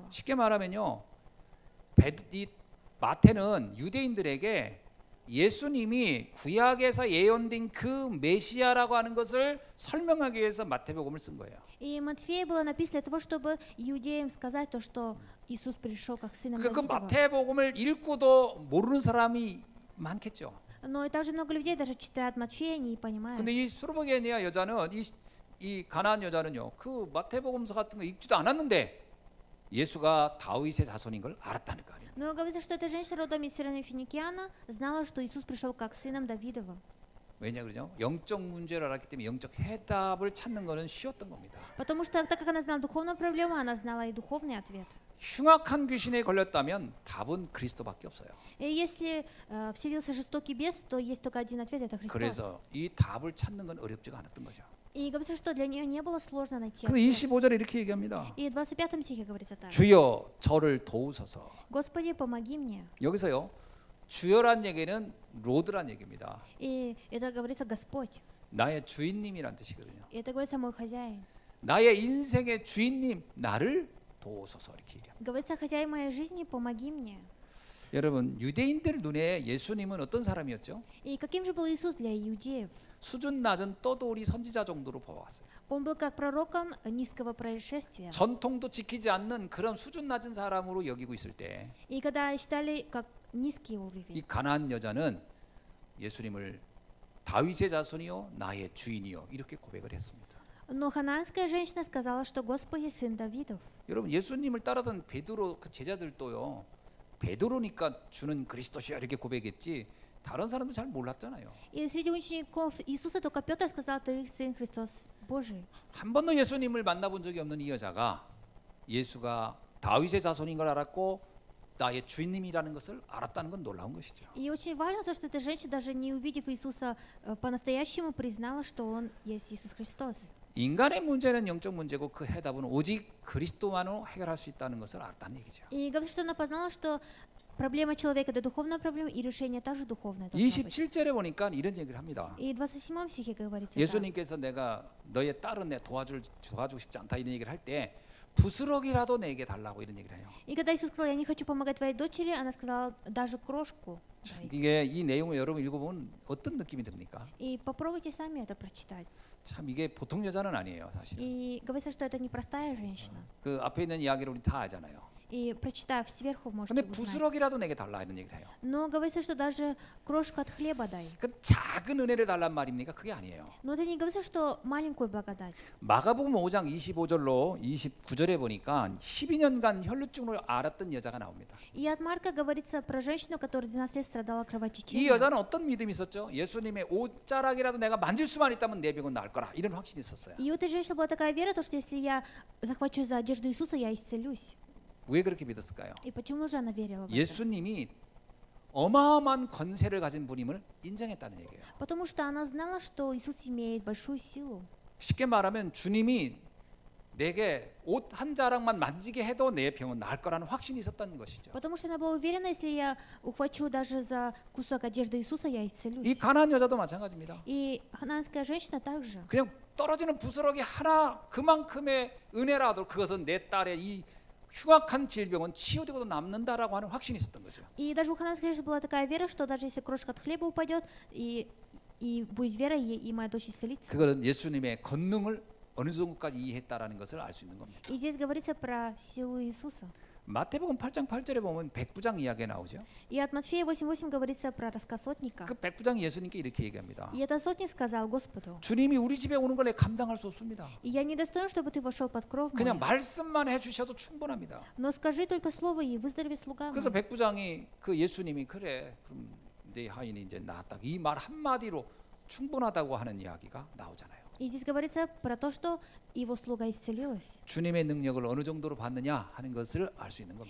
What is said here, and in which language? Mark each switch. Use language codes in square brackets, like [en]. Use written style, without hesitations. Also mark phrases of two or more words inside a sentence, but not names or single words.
[ko] 쉽게 말하면요 이 마태는 유대인들에게 예수님이 구약에서 예언된 그 메시아라고 하는 것을 설명하기 위해서 마태복음을 쓴 거예요. [ru] И Матфея было написано для того, чтобы иудеям сказать то, что Иисус пришел как сын [ko] 그 [ru] Давидова. [ko] 마태복음을 읽고도 모르는 사람이 많겠죠. [ru] Но и также много людей даже читают Матфея, не понимают. [ko] 근데 이 수르보게니아 여자는 이 가나안 여자는요 그 마태복음서 같은 거 읽지도 않았는데 예수가 다윗의 자손인 걸 알았다는 거 아니에요. [ru] Но говорится, что эта женщина родом из Сирофиникиана знала, что Иисус пришел как сыном Давидовым. [ko] 왜냐 그러죠? 영적 문제를 알았기 때문에 영적 해답을 찾는 거는 쉬웠던 겁니다. [ru] Потому что так как она знала духовную проблему, она знала и духовный ответ. [ko] 흉악한 귀신에 걸렸다면 답은 그리스도밖에 없어요. [ru] И если вселился жестокий бес, то есть только один ответ, это Христос. [ko] 그래서 이 답을 찾는 건 어렵지가 않았던 거죠. [ru] И говорится, что для нее не было сложно найти [ko] 그래서 [ru] ответ. [ko] 25절에 이렇게 얘기합니다. [ru] И в 25 стихе говорится так. [ko] 주여 저를 도우소서. [ru] Господи, помоги мне. [ko] 여기서요. 주여란 얘기는 로드란 얘기입니다. [ru] И это говорится Господь. [ko] 나의 주인님이란 뜻이거든요. [ru] И это говорится мой хозяин. [ko] 나의 인생의 주인님 나를 도우소서 이렇게 얘기합니다. [ru] Говорится, хозяин моей жизни, помоги мне. [ko] 여러분 유대인들 눈에 예수님은 어떤 사람이었죠? [ru] И каким же был Иисус для иудеев? [ko] 수준 낮은 떠돌이 선지자 정도로 보았어요. [ru] Он был как пророком низкого происшествия. [ko] 전통도 지키지 않는 그런 수준 낮은 사람으로 여기고 있을 때 이 [ru] И когда считали как низкий уровень. [ko] 가나안 여자는 예수님을 다윗의 자손이요 나의 주인이요 이렇게 고백을 했습니다. [ru] Но ханаанская женщина сказала, что Господи сын Давидов. [ko] 여러분 예수님을 따르던 베드로 그 제자들도요 베드로니까 주는 그리스도시야 이렇게 고백했지 다른 사람도 잘 몰랐잖아요. [ru] И среди учеников Иисуса только Петр сказал, ты сын Христос Божий. [ko] 한 번도 예수님을 만나본 적이 없는 이 여자가 예수가 다윗의 자손인 걸 알았고 나의 주인님이라는 것을 알았다는 건 놀라운 것이죠. [ru] И очень важно то, что эта женщина, даже не увидев Иисуса по-настоящему, признала, что Он есть Иисус Христос. [ko] 인간의 문제는 영적 문제고 그 해답은 오직 그리스도만으로 해결할 수 있다는 것을 알았다는 얘기죠. [ru] И говорит, что она познала, что проблема человека – это духовная проблема, и решение также духовное должно быть. [ko] 27절에 보니까 이런 얘기를 합니다. [ru] И в 27 стихе говорится так. [ko] 예수님께서 내가 너의 딸은 내 도와주고 싶지 않다 이런 얘기를 할 때 부스럭이라도 내게 달라고 이런 얘기를 해요. [ru] И когда Иисус сказал, я не хочу помогать твоей дочери, она сказала, даже крошку. дай». [ko] 이게 이 내용을 여러분 읽어보면 어떤 느낌이 듭니까? [ru] И попробуйте сами это прочитать. [ko] 참 이게 보통 여자는 아니에요 사실. [ru] И говорится, что это непростая женщина. [ko] 그 앞에 있는 이야기를 우리 다 알잖아요. [ru] И прочитав сверху, можете [ko] 근데 [ru] узнать. [ko] 부스럭이라도 내게 달라 이런 얘기를 해요. [ru] Но говорится, что даже крошку от хлеба дай. [ko] 그 작은 은혜를 달란 말입니까? 그게 아니에요. [ru] Но это не говорится, что маленькую благодать. [ko] 마가복음 5장 25절로 29절에 보니까 12년간 혈루증으로 앓았던 여자가 나옵니다. [ru] И от Марка говорится про женщину, которая 12 лет страдала [ko] 이 [ru] кровотечением. [ko] 여자는 어떤 믿음이 있었죠? 예수님의 옷자락이라도 내가 만질 수만 있다면 내 병은 나을 거라 이런 확신이 있었어요. [ru] И у этой женщины была такая вера, то, что если я захвачу за одежду Иисуса, я исцелюсь. [ko] 왜 그렇게 믿었을까요? [ru] И почему же она верила в это? [ko] 예수님이 어마어마한 권세를 가진 분임을 인정했다는 얘기예요. [ru] Потому что она знала, что Иисус имеет большую силу. [ko] 쉽게 말하면 주님이 내게 옷 한 자락만 만지게 해도 내 병은 나을 거라는 확신이 있었다는 것이죠. [ru] Потому что она была уверена, если я ухвачу даже за кусок одежды Иисуса, я [ko] 이 [ru] исцелюсь. [ko] 가나안 여자도 마찬가지입니다. [ru] И ханаанская женщина также. [ko] 그냥 떨어지는 부스러기 하나 그만큼의 은혜라도 그것은 내 딸의 이 흉악한 질병은 치유되고도 남는다라고 하는 확신이 있었던 거죠. [ru] И даже у ханаанской женщины была такая вера, что даже если крошка от хлеба упадет, и будет вера, и моя дочь исцелится. [ko] 그것은 예수님의 권능을 어느 정도까지 이해했다라는 것을 알 수 있는 겁니다. [ru] И здесь говорится про силу Иисуса. [ko] 마태복음 8장 8절에 보면 백부장 이야기가 나오죠. [ru] И от Матфея 8:8 говорится про рассказ сотника. [ko] 그 백부장이 예수님께 이렇게 얘기합니다. [ru] И этот сотник сказал Господу: [ko] 주님이 우리 집에 오는 걸 내가 감당할 수 없습니다. [ru] «И я не достоин, чтобы ты вошел под кров мой, 그냥 말씀만 해주셔도 충분합니다. но скажи только слово, и выздоровеет слуга [ko] 그래서 [ru] мой». [ko] 백부장이 그 예수님이 그래 그럼 내 하인이 이제 나았다 이 말 한마디로 충분하다고 하는 이야기가 나오잖아요. [ru] И здесь говорится про то, что его слуга исцелилась. [ko] 주님의 능력을 어느 정도로 받느냐 하는 것을 알 수 있는 겁니다.